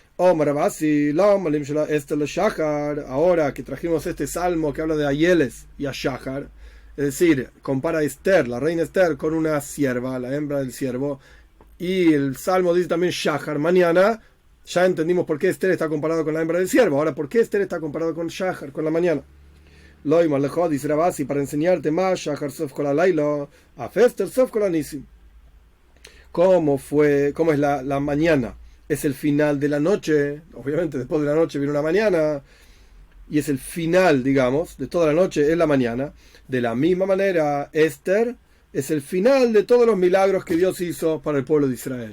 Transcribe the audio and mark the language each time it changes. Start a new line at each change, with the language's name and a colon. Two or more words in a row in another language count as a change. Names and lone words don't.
Spanish: Ahora que trajimos este salmo que habla de Ayeles y a Shahar, es decir, compara a Esther, la reina Esther, con una sierva, la hembra del ciervo, y el salmo dice también Shahar, mañana. Ya entendimos por qué Esther está comparado con la hembra del ciervo. Ahora, ¿por qué Esther está comparado con Shahar, con la mañana?
Hebrew: Loimar lejod
Spanish: dice Rabasi, para enseñarte más
Hebrew: Shahar sof kol halaylo, af Esther sof kol hanisim.
Spanish: cómo es la mañana. Es el final de la noche, obviamente después de la noche viene una mañana, y es el final, digamos, de toda la noche, es la mañana. De la misma manera, Esther es el final de todos los milagros que Dios hizo para el pueblo de Israel.